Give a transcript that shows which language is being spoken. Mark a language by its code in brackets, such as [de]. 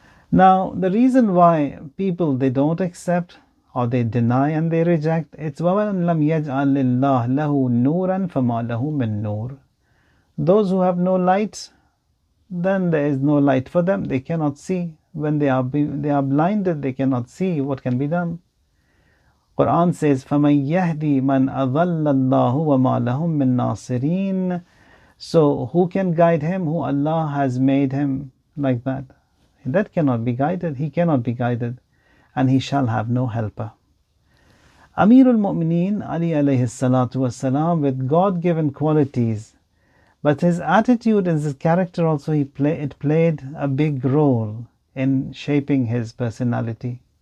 [en] Now, the reason why people, they don't accept or they deny and they reject, it's [ar] وَمَنْ لَمْ يَجْعَلِ اللَّهُ لَهُ نُورًا فَمَا لَهُ مِن نُور. [en] Those who have no light, then there is no light for them. They cannot see. When they are blinded, they cannot see what can be done. Quran says, [ar] فَمَنْ يَهْدِي مَنْ أَضَلَّ اللَّهُ وَمَا لَهُم مِّن نَاصِرِينَ. [en] So who can guide him who Allah has made him like that? That cannot be guided. He cannot be guided, and he shall have no helper. Amirulmomineen Ali alayhi salatu wassalam, with God-given qualities, but his attitude and his character also, it played a big role in shaping his personality.